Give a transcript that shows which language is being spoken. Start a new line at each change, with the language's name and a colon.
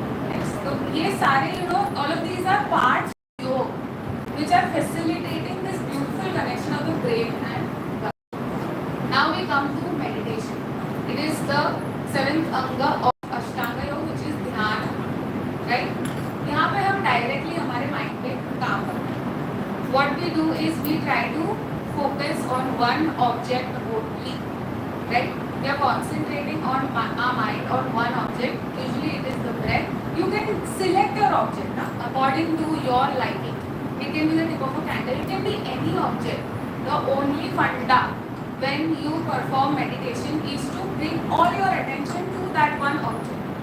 English: Next, so
Hindi: ये सारे,
English: you know, all of these are parts of yoga which are facilitating this beautiful connection of the brain and body. Now we come to meditation. It is the seventh anga of Ashtanga Yoga, which is dhyan, right?
Hindi: यहाँ पे हम directly हमारे mind पे काम करते हैं.
English: What we do is we try to focus on one object only, right? We are concentrating on our mind on one object. Usually it is the breath. You can select your object according to your liking. It can be the tip of a candle. It can be any object. The only funda when you perform meditation is to bring all your attention to that one object.